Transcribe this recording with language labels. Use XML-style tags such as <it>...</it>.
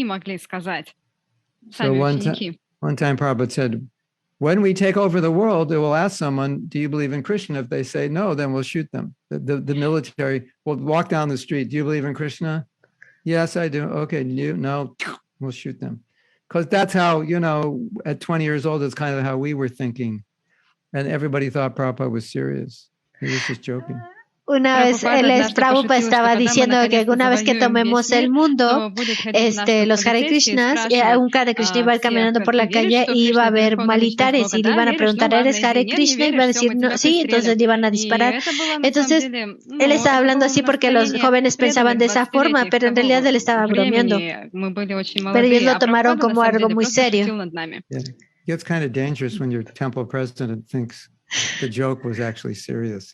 <en>So one time Prabhupada said, when we take over the world, they will ask someone, do you believe in Krishna? If they say no, then we'll shoot them. The military will walk down the street. Do you believe in Krishna? Yes, I do. Okay, you? No, we'll shoot them. Because that's how, at 20 years old, it's kind of how we were thinking. And everybody thought Prabhupada was serious. He was just joking.</en> <es>Una vez Prabhupada estaba diciendo que una vez que tomemos el mundo, los Hare Krishnas, un Hare Krishna iba caminando por la calle y iba a haber militares y le iban a preguntar, ¿eres Hare Krishna? Y iba a decir, no, sí, entonces le iban a disparar. Entonces, él estaba hablando así porque los jóvenes pensaban de esa forma, pero en realidad él estaba bromeando. Pero ellos lo tomaron como algo muy serio.</es> <en>Yeah. It gets kind of dangerous when your temple president thinks the joke was actually serious.</en>